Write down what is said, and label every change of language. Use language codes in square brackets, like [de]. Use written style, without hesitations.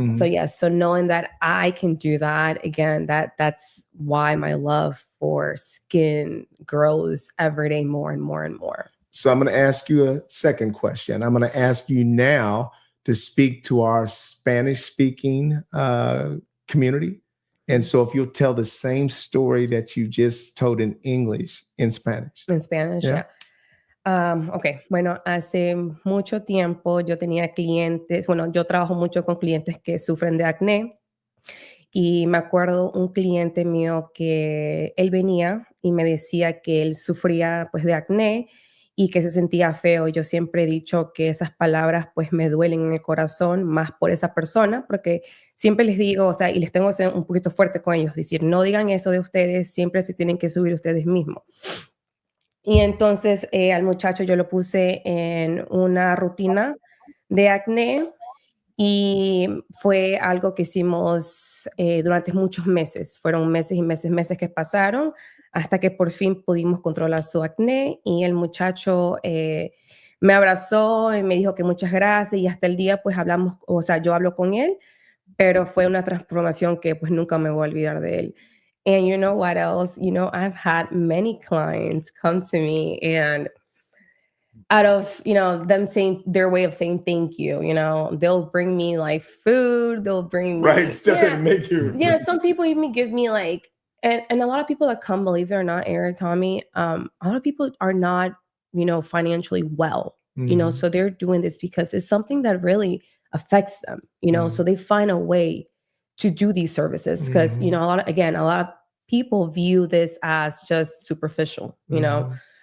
[en] So yes, so knowing that I can do that, again, that's why my love for skin grows every day more and more and more. So I'm going to ask you a second question. I'm going to ask you now to speak to our Spanish-speaking community. And so if you'll tell the same story that you just told in English, in Spanish. In Spanish, yeah. [es] Ok, bueno, hace mucho tiempo yo tenía clientes, bueno, yo trabajo mucho con clientes que sufren de acné y me acuerdo un cliente mío que él venía y me decía que él sufría pues de acné y que se sentía feo. Yo siempre he dicho que esas palabras pues me duelen en el corazón más por esa persona, porque siempre les digo, o sea, y les tengo que ser un poquito fuerte con ellos, decir, no digan eso de ustedes, siempre se tienen que subir ustedes mismos. Y entonces al muchacho yo lo puse en una rutina de acné y fue algo que hicimos durante muchos meses. Fueron meses y meses que pasaron hasta que por fin pudimos controlar su acné y el muchacho me abrazó y me dijo que muchas gracias y hasta el día pues hablamos, o sea, yo hablo con él, pero fue una transformación que pues nunca me voy a olvidar de él. [en] And you know what else? You know, I've had many clients come to me and out of, you know, them saying their way of saying thank you, you know, they'll bring me like food, they'll bring me stuff that make you. Yeah, some people even give me like, and a lot of people that come, believe it or not, Eric, Tommie, a lot of people are not, you know, financially well, you know, so they're doing this because it's something that really affects them, you know, so they find a way to do these services because, you know, a lot of people view this as just superficial, you know.